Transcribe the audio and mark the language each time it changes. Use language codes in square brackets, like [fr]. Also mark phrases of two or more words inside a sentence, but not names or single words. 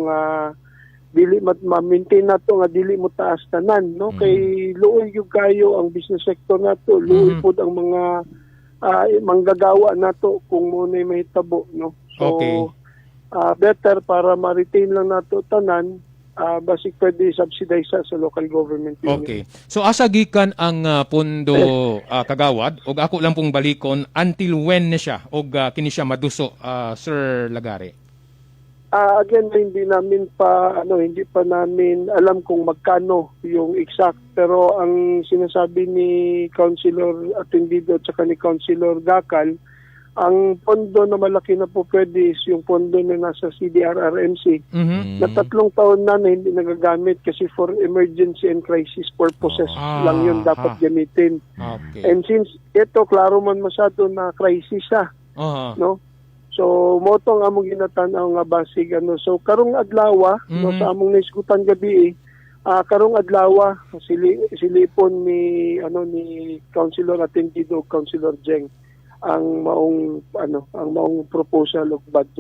[ceb] dili ma-maintain nato nga dili mo taas tanan no kay luoy gyud kayo ang [en] business sector [ceb] nato luoy pud ang mga manggagawa nato kung mo nay mahitabo no so better para ma-retain lang nato tanan basic pwede subsidize sa [en] local government unit. [ceb] Okay so asa gikan ang pondo kagawad og ako lang pong balikon [en] until when [ceb] na siya og kini siya maduso Sir Lagare. [en] Again, [tl] hindi pa namin alam kung magkano yung exact. Pero ang sinasabi ni Councilor Atendido at saka ni Councilor Gacal, ang pondo na malaki na po pwede is yung pondo na nasa CDRRMC na 3 taon na hindi nagagamit kasi [en] for emergency and crisis purposes [tl] lang yun dapat gamitin. [en] Okay. And since [ceb] ito, klaro man masyado na crisis no? [en] So, [ceb] motong among ginatanaw nga basig, so karong adlaw, no, sa among naisgutan gabi, karong adlaw, silipon ni Councilor Atendido, Councilor Jeng, ang maong [en] proposal of budget.